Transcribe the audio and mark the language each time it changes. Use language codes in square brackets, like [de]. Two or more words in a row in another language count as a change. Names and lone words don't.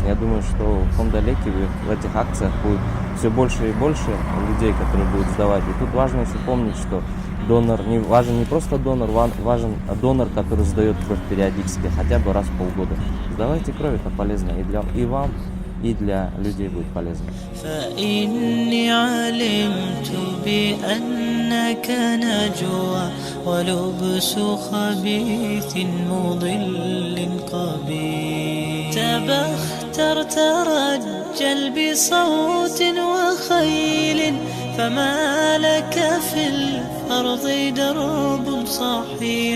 [ru] Я думаю, что в фонде Леки в этих акциях будет все больше и больше людей, которые будут сдавать. И тут важно еще помнить, что донор важен не просто донор, важен донор, который сдает кровь периодически, хотя бы раз в полгода. Сдавайте кровь, это полезно и вам, и для людей будет полезно. [ar] فإني علمت بأنك نجوى ولبس خبيث مضل قبيح. تبختر ترجل بصوت وخيل، فما لك في الأرض درب صحيح.